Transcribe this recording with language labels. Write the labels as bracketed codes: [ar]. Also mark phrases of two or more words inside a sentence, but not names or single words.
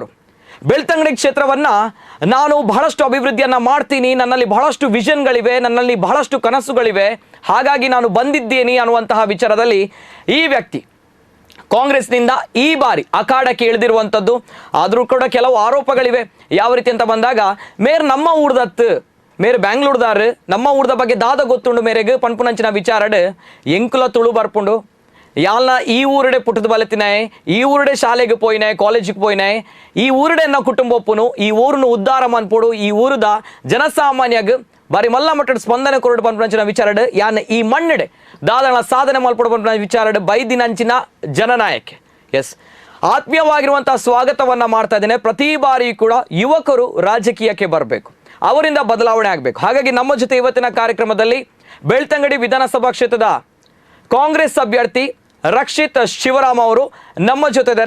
[kn] ಬೆಳ್ತಂಗಡಿ ಕ್ಷೇತ್ರವನ್ನು ನಾನು ಬಹಳಷ್ಟು ಅಭಿವೃದ್ಧಿಯನ್ನು ಮಾಡ್ತೀನಿ, ನನ್ನಲ್ಲಿ ಬಹಳಷ್ಟು ವಿಷನ್ಗಳಿವೆ, ನನ್ನಲ್ಲಿ ಬಹಳಷ್ಟು ಕನಸುಗಳಿವೆ, ಹಾಗಾಗಿ ನಾನು ಬಂದಿದ್ದೇನೆ ಅನ್ನುವಂತಹ ವಿಚಾರದಲ್ಲಿ ಈ ವ್ಯಕ್ತಿ ಕಾಂಗ್ರೆಸ್ನಿಂದ ಈ ಬಾರಿ ಅಖಾಡಕ್ಕೆ ಇಳಿದಿರುವಂಥದ್ದು. ಆದರೂ ಕೂಡ ಕೆಲವು ಆರೋಪಗಳಿವೆ. ಯಾವ ರೀತಿ ಅಂತ ಬಂದಾಗ, [tcy] ಮೇರ್ ನಮ್ಮ ಊರ್ದತ್ತು, ಮೇರೆ ಬ್ಯಾಂಗ್ಳೂರ್ದಾರು ನಮ್ಮ ಊರ್ದ ಬಗ್ಗೆ ದಾದ ಗೊತ್ತುಂಡು ಮೇರೆಗೆ ಪನ್ಪುನಂಚಿನ ವಿಚಾರಡು ಎಂಕುಲ ತುಳು ಬರ್ಪುಂಡು ಯಾಲ್ನ ಈ ಊರಡೆ ಪುಟ್ಟದ ಬಲತಿನಾಯ್, ಈ ಊರಡೆ ಶಾಲೆಗೆ ಪೋಯಿನಾಯ್, ಕಾಲೇಜಿಗೆ ಪೋಯಿನಾಯ್, ಈ ಊರಡೆ ನಾವು ಕುಟುಂಬಪ್ಪನು ಈ ಊರನ್ನು ಉದ್ಧಾರ ಮಾಡ್ಪೋಡು, ಈ ಊರದ ಜನಸಾಮಾನ್ಯಗ ಬಾರಿ ಮಲ್ಲ ಮಟ್ಟದ ಸ್ಪಂದನೆ ಕೊರಡು ಪನ್ಪುನಂಚಿನ ವಿಚಾರಡು ಯಾನ್ ಈ ಮಣ್ಣಡೆ ದಾದಳ ಸಾಧನೆ ಮಲ್ಪಡು ಪನ್ಪುನ ವಿಚಾರಡು ಬೈದಿನಂಚಿನ ಜನನಾಯಕ. [kn] ಎಸ್, ಆತ್ಮೀಯವಾಗಿರುವಂತಹ ಸ್ವಾಗತವನ್ನ ಮಾಡ್ತಾ ಇದ್ದೇನೆ. ಪ್ರತಿ ಬಾರಿ ಕೂಡ ಯುವಕರು ರಾಜಕೀಯಕ್ಕೆ ಬರಬೇಕು, ಅವರಿಂದ ಬದಲಾವಣೆ ಆಗಬೇಕು. ಹಾಗಾಗಿ ನಮ್ಮ ಜೊತೆ ಇವತ್ತಿನ ಕಾರ್ಯಕ್ರಮದಲ್ಲಿ ಬೆಳ್ತಂಗಡಿ ವಿಧಾನಸಭಾ ಕ್ಷೇತ್ರದ ಕಾಂಗ್ರೆಸ್ ಅಭ್ಯರ್ಥಿ ರಕ್ಷಿತ್ ಶಿವರಾಮ್ ಅವರು ನಮ್ಮ ಜೊತೆ ಇದ್ದಾರೆ.